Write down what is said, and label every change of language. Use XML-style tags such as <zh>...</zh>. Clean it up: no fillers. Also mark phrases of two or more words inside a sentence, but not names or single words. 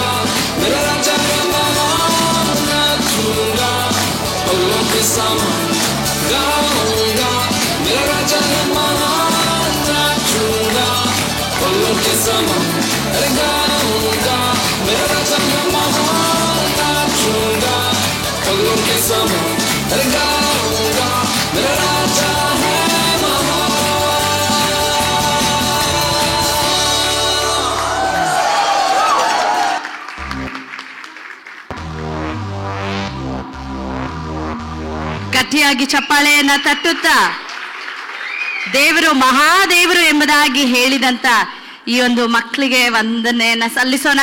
<hi>मेरा राजा है महान नाचूंगा पगलों के समान गाऊंगा मेरा राजा है महान नाचूंगा पगलों के समान अरे गाऊंगा मेरा राजा है महान नाचूंगा पगलों के समान अरे गाऊंगा मेरा राजा है महान</hi> <kn>ಗಟ್ಟಿಯಾಗಿ ಚಪ್ಪಾಳೆಯನ್ನ ತಟ್ಟುತ್ತಾ ದೇವರು ಮಹಾದೇವರು ಎಂಬುದಾಗಿ ಹೇಳಿದಂತ ಈ ಒಂದು ಮಕ್ಕಳಿಗೆ ವಂದನೆಯನ್ನ ಸಲ್ಲಿಸೋಣ.</kn>